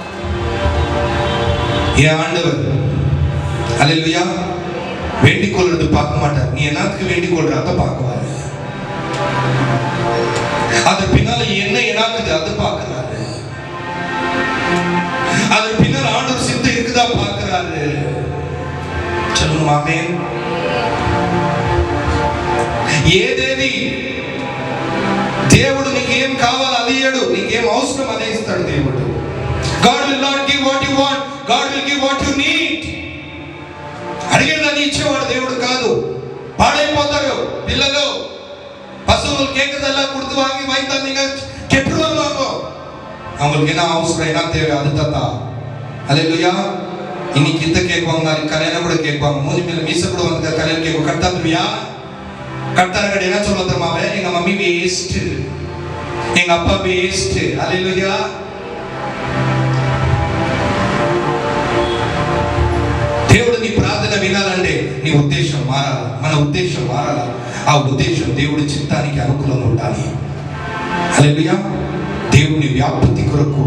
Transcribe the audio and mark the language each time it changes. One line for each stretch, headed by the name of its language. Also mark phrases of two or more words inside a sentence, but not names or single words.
Tamil: என் ஆண்டவர் அல்லேலூயா வேண்டிக் கொள்றது பார்க்க மாட்டார், நீ என்னத்துக்கு வேண்டிக் கொள்ற அதை பார்க்குவாரு, அது பின்னால என்ன என்னாக்குது அதை பார்க்கிறாரு, அது பின்னால் ஆண்டவர் சித்தம் இருக்குதா பார்க்கிறாரு. சொல்லுங்க ஆமென்.
Telugu: ఏదేది దేవుడు నీకేం కావాలో అది ఇయ్యడు, నీకేం అవసరం అదే ఇస్తాడు దేవుడు.
English: God will not give what you want, God will give what you need.
Telugu: అడిగేదని ఇచ్చేవాడు దేవుడు కాదు. పాడైపోతారు పిల్లలు,
Tamil: பசங்க கேட்கறதெல்லாம் கொடுத்து வாங்கி தந்தீங்க கெட்டுருவாங்க. அவங்களுக்கு என்ன அவசரம், என்ன தேவை அது தந்தா. அல்லேலூயா. இன்னைக்கு இந்த கேட்குவாங்க, நாளைக்கு கல்யாணம் கூட கேட்குவாங்க, மூஞ்சி மேல மீச கூட வந்து கல்யாணம் கேட்கும். கட்டாதுவியா கட்டாரங்கட என்ன சொல்ல தெரியுமாவே, எங்க மம்மி வேஸ்ட், எங்க அப்பா வேஸ்ட். அல்லேலூயா.
Telugu: దేవుడు నీ ప్రార్థన వినాలంటే నీ ఉద్దేశం మారాలి, మన ఉద్దేశం మారాలి. ఆ ఉద్దేశం దేవుడి చిత్తానికి అనుకూలంగా ఉండాలి. హల్లెలూయా. దేవుని వ్యాప్తి కొరకు.